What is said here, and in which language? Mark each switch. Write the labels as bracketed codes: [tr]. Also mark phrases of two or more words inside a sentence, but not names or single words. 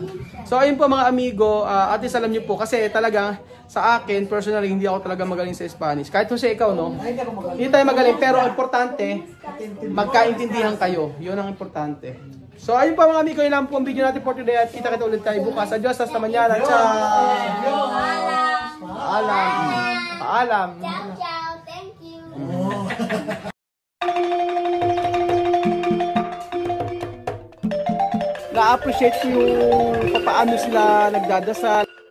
[tl] So ayun po mga amigo, [en] at least [tl] alam nyo po, kasi talagang sa akin, personally, hindi ako talaga magaling sa Spanish. Kahit Jose, ikaw, no? Hindi tayo magaling, pero importante, magkaintindihan kayo. Yun ang importante. So ayun po mga amigo, yun lang po ang video natin [en] for today [tl] at kita-kita ulit tayo bukas. [es] Adios, hasta mañana. [it] Ciao! [tl] Paalam! Paalam! [it] Ciao, ciao. [en] Thank you. [tl] Na-appreciate ko yung paano sila nagdadasal.